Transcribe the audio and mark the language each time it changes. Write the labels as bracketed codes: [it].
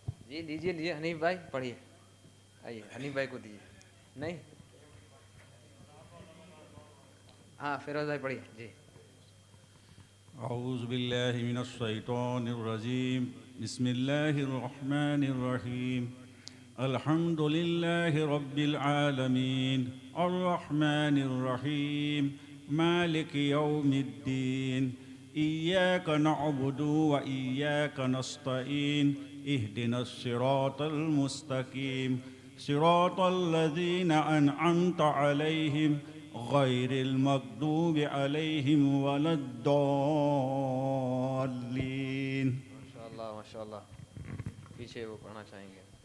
[hi] जी लीजिए लीजिए हनीफ भाई पढ़िए, आइए हनीफ भाई को दीजिए। नहीं, हाँ फिरोज भाई पढ़िए जी। [ar] أعوذ بالله من الشيطان الرجيم بسم الله الرحمن الرحيم الحمد لله رب العالمين الرحمن الرحيم مالك يوم الدين إياك نعبد وإياك نستعين اهدنا الصراط المستقيم صراط الذين أنعمت عليهم غير المغضوب عليهم ولا الضالين. [hi] माशाअल्लाह माशाअल्लाह, पीछे वो पढ़ना चाहेंगे।